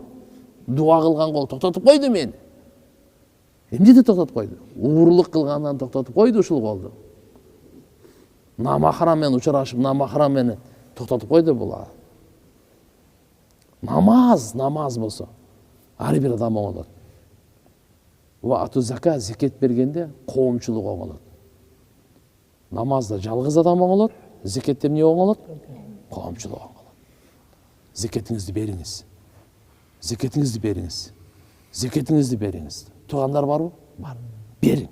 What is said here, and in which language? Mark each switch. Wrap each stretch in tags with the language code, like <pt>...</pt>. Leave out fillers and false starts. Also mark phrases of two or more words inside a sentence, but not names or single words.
<ky>Дуа кылган кол токтотуп койду мени. Эмнеде токтотуп койду? Уурулук кылгандан токтотуп койду ушул колду. Намахрам менен учурашып, намахрам менен токтотуп койду бул. Намаз болсо ар бир адам оңолот.</ky> <ar>وآتوا الزكاة,</ar> <ky>зекет бергенде коомчулук оңолот. Намазда жалгыз адам оңолот, зекетте эмне оңолот? Коомчулук оңолот. Зекетиңизди бериңиз. Зекетиңизди бериңиз. Зекетиңизди бериңиз. Туугандар барбы? Бар. Бериң.</ky>